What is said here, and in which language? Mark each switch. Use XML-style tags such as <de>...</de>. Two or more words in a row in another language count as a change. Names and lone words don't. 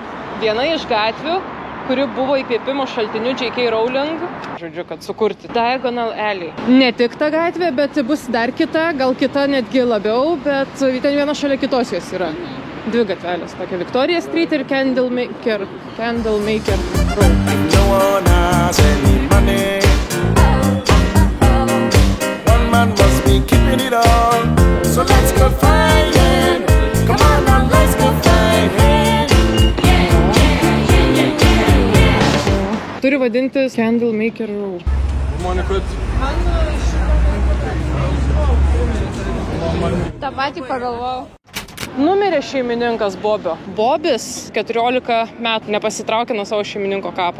<lt>Viena iš gatvių, kuri buvo įkvėpimo šaltiniu J.K. Rowling, žodžiu, kad sukurti Diagonal Alley. Ne tik ta gatvė, bet bus dar kita, gal kita netgi labiau, bet ten viena šalia kitos jos yra. Dvi gatvelės, tokia Victoria Street ir Candlemaker Road.</lt> <en>No one has any money. One man must be keeping it all. So let's go find him. Come on now, let's go find him.</en> <lt>Turi vadintis Candlemaker Road. tą patį pagalvojau. Numirė šeimininkas Bobio. Bobis 14 metų nepasitraukė nuo savo šeimininko kapo.</lt>